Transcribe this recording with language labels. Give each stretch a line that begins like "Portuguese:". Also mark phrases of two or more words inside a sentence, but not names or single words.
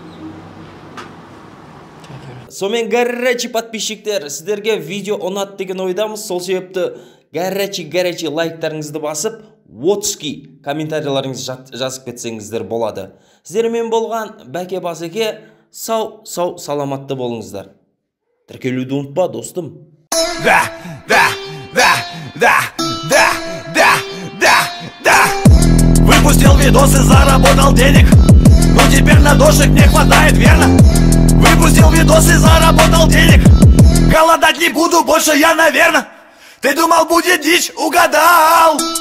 Kazakh: Сонымен горячий подписчиктер, сіздерге видео ұнады деген ойдамыз. Сол себепті горячий лайктарыңызды басып, отский комментарияларыңызды жазып кетсеңіздер болады. Сіздермен болған Бәке Басеке, сау саламатты болыңыздар. Тіркелуді ұмытпа, достым.
Russian: Выпустил видос и заработал денег. Но теперь на дошек не хватает, верно? Выпустил видос и заработал денег. Голодать не буду больше я, наверное. Ты думал, будет дичь, угадал.